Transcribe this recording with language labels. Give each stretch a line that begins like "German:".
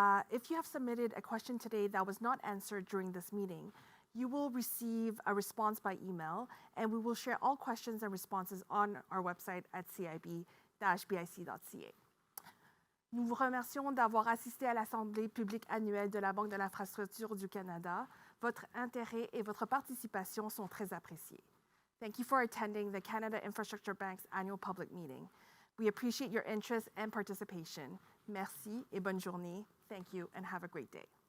English: If you have submitted a question today that was not answered during this meeting, you will receive a response by email, and we will share all questions and responses on our website at cib-bic.ca.
French: Nous vous remercions d'avoir assisté à l'Assemblée publique annuelle de la Banque de l'infrastructure du Canada. Votre intérêt et votre participation sont très appréciés.
English: Thank you for attending the Canada Infrastructure Bank's annual public meeting. We appreciate your interest and participation.
French: Merci et bonne journée.
English: Thank you and have a great day.